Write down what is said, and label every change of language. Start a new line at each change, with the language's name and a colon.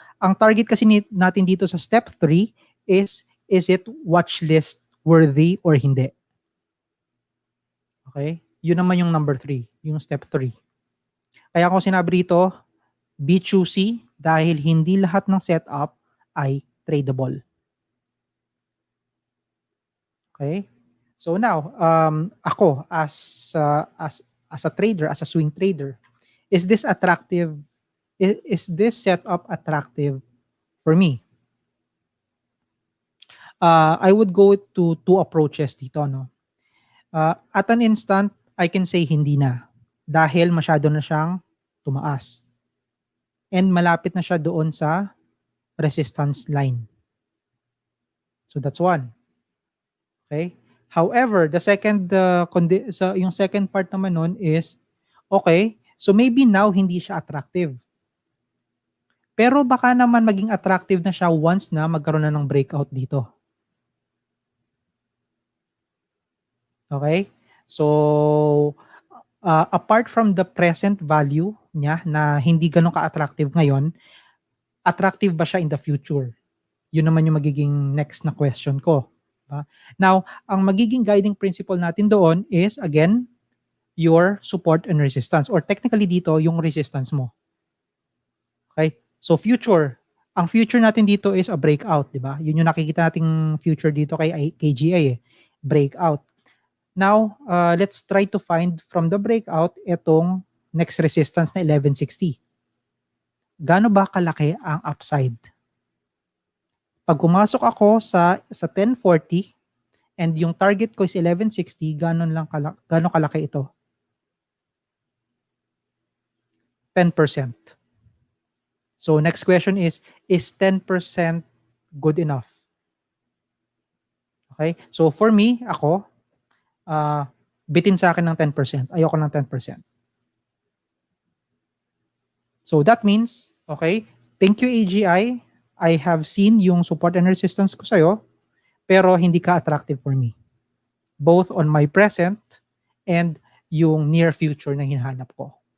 Filipino: Ang target kasi natin dito sa step 3
English: is it watch list worthy or
Filipino: hindi? Okay? Yun naman yung number 3, yung step 3. Kaya ako sinabi rito,
English: be choosy
Filipino: dahil hindi lahat ng setup ay tradable.
English: Okay? So now, ako as a trader, as a swing trader, is this attractive? Is this setup attractive for me? I would go to two approaches dito, no? At an instant, I can say
Filipino: hindi na dahil masyado na siyang tumaas.
English: And
Filipino: malapit na siya doon sa
English: resistance line. So that's one. Okay? However, the second yung second part naman nun is okay, so maybe now
Filipino: hindi siya
English: attractive.
Filipino: Pero baka naman maging attractive na siya once na magkaroon na ng breakout dito. Okay? So,
English: apart from the present value
Filipino: niya na hindi ganun ka-attractive ngayon, attractive ba siya
English: in the future?
Filipino: Yun naman yung magiging next na question ko.
English: Now,
Filipino: ang magiging
English: guiding principle
Filipino: natin doon
English: is, again, your support and resistance. Or technically dito, yung resistance mo. Okay? So, future,
Filipino: Ang future natin dito
English: is a breakout,
Filipino: 'di ba? Yun yung nakikita nating future dito kay KGI eh, breakout.
English: Now, let's try to find from the breakout itong next resistance na 1160.
Filipino: Gaano ba kalaki ang upside? Pag pumasok ako sa 1040 and yung target ko is 1160, gaano kalaki ito? 10%.
English: So next question is 10% good enough? Okay? So for me,
Filipino: ako, bitin sa akin ng 10%. Ayoko ng 10%.
English: So that means, okay, thank you AGI. I have seen yung support and resistance ko sa'yo,
Filipino: pero hindi ka
English: attractive for me. Both on my present and yung near future
Filipino: na hinahanap ko.